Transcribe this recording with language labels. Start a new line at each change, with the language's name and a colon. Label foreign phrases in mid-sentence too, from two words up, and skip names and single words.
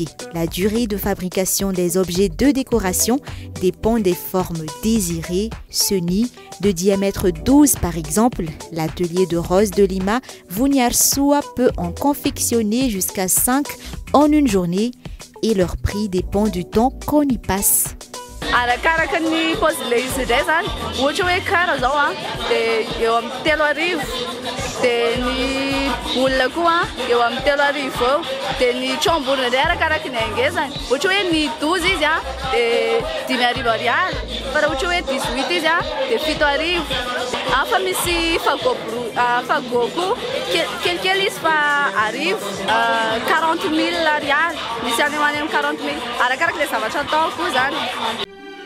French: La durée de fabrication des objets de décoration dépend des formes désirées. Ce nid de diamètre 12 par exemple, l'atelier de Rose de Lima Vuniarsoa peut en confectionner jusqu'à 5 en une journée et leur prix dépend du temps qu'on y passe.
Malagasy: Arakaraka ny pôzile izy indray zany ohatra hoe kara zao de eo amin'ny 3 arivo de ny olona koa eo amin'ny 3 arivo eo de ny tromborona indray arakaraka ny angezany ohatra hoe ny 12 izy de 5 arivo ariary fa raha ohatra hoe 18 izy de 7 arivo fa misy fagot koa kelikely izy fa arivo 40 000 ariary misy any amin'ny 40 000 arakaraka le zavatra atao koa zany.